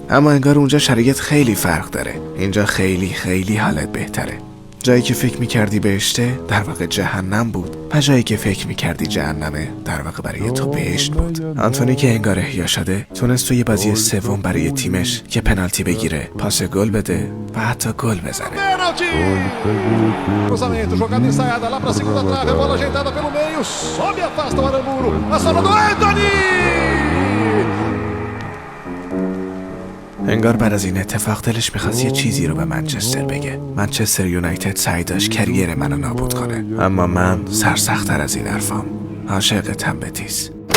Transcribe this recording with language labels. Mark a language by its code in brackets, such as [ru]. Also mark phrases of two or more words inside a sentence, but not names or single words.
[fa] اما انگار اونجا شرایط خیلی فرق داره. اینجا خیلی خیلی حالت بهتره. جایی که فکر میکردی بهشته در واقع جهنم بود و جایی که فکر میکردی جهنمه در واقع برای تو بهشت بود. آنتونی که انگار احیا شده تونست توی بازی سوم برای تیمش که پنالتی بگیره، پاس گل بده و حتی گل بزنه. [pt] Cruzamento, jogada ensaiada lá pra segunda trave, bola ajeitada pelo meio, sobe, afasta o Aramburu, a sobra do Antony! [fa] انگار بعد از این اتفاق دلش میخواست یه چیزی رو به منچستر بگه. منچستر یونایتد سعی داشت کریر منو نابود کنه، اما من سرسخت‌تر از این حرفام. عاشقتم بتیس.